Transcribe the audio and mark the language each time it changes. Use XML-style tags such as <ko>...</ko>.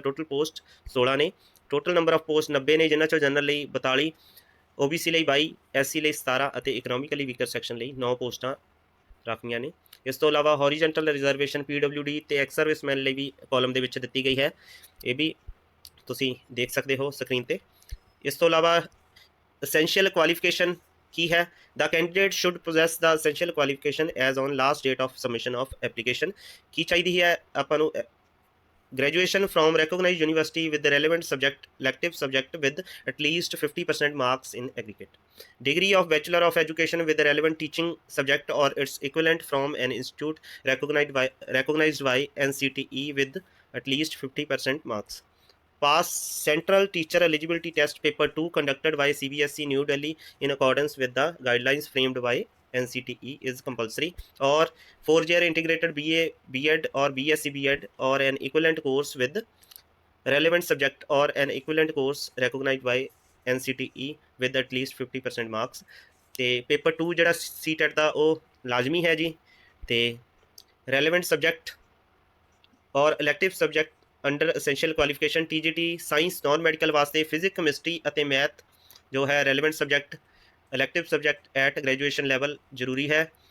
<pa>Total post 16 ਨੇ। Total number of post 90 ਨੇ, ਜਿਨ੍ਹਾਂ ਚੋਂ ਜਨਰਲ ਲਈ 42, OBC ਲਈ 22, SC ਲਈ 17 ਅਤੇ ਇਕਨੋਮਿਕਲੀ ਵੀਕਰ ਸੈਕਸ਼ਨ ਲਈ 9 ਪੋਸਟਾਂ ਰਾਖਵੀਆਂ ਨੇ। ਇਸ ਤੋਂ ਇਲਾਵਾ ਹੌਰੀਜ਼ੈਂਟਲ ਰਿਜ਼ਰਵੇਸ਼ਨ PWD ਤੇ ਐਕਸ ਸਰਵਿਸਮੈਨ ਲਈ ਵੀ ਕਾਲਮ ਦੇ ਵਿੱਚ ਦਿੱਤੀ ਗਈ ਹੈ, ਇਹ ਵੀ ਤੁਸੀਂ ਦੇਖ ਸਕਦੇ ਹੋ ਸਕਰੀਨ ਤੇ। ਇਸ ਤੋਂ ਇਲਾਵਾ essential qualification ਕੀ ਹੈ?</pa> <en>The candidate should possess the essential qualification as on last date of submission of application।</en> <pa>ਕੀ ਚਾਹੀਦੀ ਹੈ ਆਪਾਂ ਨੂੰ?</pa> <en>graduation from recognized university with the relevant subject elective subject with at least 50% marks in aggregate, degree of bachelor of education with the relevant teaching subject or its equivalent from an institute recognized by NCTE with at least 50% marks, pass central teacher eligibility test paper 2 conducted by CBSE New Delhi in accordance with the guidelines framed by NCTE is compulsory, or 4-year integrated BA B.Ed or BSc B.Ed or an equivalent course with relevant subject or an equivalent course recognized by NCTE with at least 50% marks।</en> <pa>ਤੇ paper 2 ਜਿਹੜਾ CTET ਦਾ ਉਹ ਲਾਜ਼ਮੀ ਹੈ ਜੀ।</pa> <en>ਤੇ relevant subject ਔਰ elective subject under essential qualification TGT science non medical ਵਾਸਤੇ physic, chemistry ਅਤੇ math ਜੋ ਹੈ relevant subject elective subject at graduation level</en> <pa>ਜ਼ਰੂਰੀ ਹੈ।</pa>